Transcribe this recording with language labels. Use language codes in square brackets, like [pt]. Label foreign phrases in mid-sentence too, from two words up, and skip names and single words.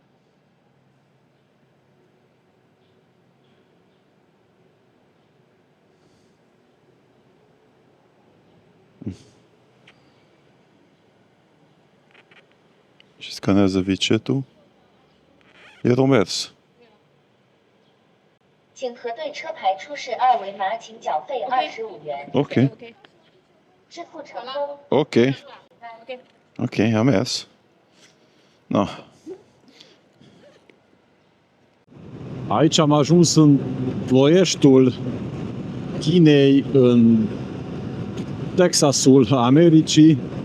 [ro] Și scanează WeChat-ul. E romers. [zh] 请核对车牌出示二维码，请缴费25元。 Ok, Ok. 支付成功。 ok, Ok. [ro] ok, a mers. No. Aici am ajuns în ploieștul Chinei, în Texasul Americii.